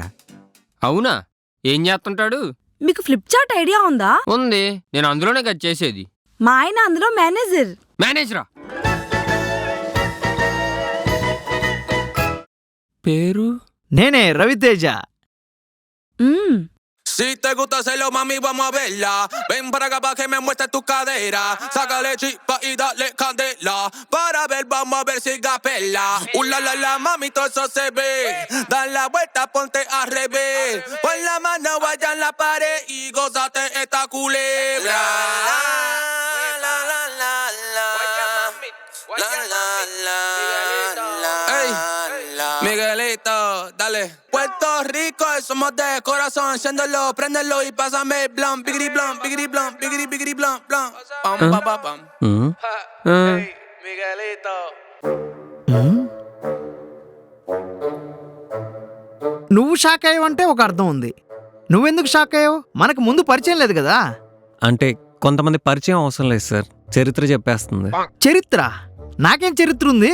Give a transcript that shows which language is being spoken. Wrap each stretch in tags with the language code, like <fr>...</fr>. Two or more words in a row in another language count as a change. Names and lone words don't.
<te>అవునా? ఏం చేస్తుంటాడు? మీకు</te> <en>flip chart idea</en> <te>ఉందా? ఉంది, నేను అందులోనే కదా చేసేది. మా ఆయన అందులో మేనేజర్. మేనేజరా? పేరు? నేనే, రవితేజ.</te> <es>Si te gusta hacerlo, mami, vamos a verla. Ven para acá pa' que me muestres tu cadera. Sácale chispa y dale candela. Para ver, vamos a ver si gapela. La, mami, todo eso se ve. Da la vuelta, ponte al revés. Pon la mano allá en la pared y gózate esta culebra. La, la, la, la. La, la, la, la. Ey, Miguelito, dale. Puerto Rico, somos de corazón. Enciéndelo, préndelo y pásame el blunt. Bigri blunt, bigri blunt, bigri blunt, blunt. Pam, pam, pam, pam. Hey, Miguelito.</es> <te>నువ్వు షాక్ అయ్యావంటే ఒక అర్థం ఉంది. నువ్వెందుకు షాక్ అయ్యావు? మనకు ముందు పరిచయం లేదు కదా. అంటే కొంతమంది పరిచయం అవసరం లేదు సార్, చరిత్ర చెప్పేస్తుంది. చరిత్ర? నాకేం చరిత్ర ఉంది?</te>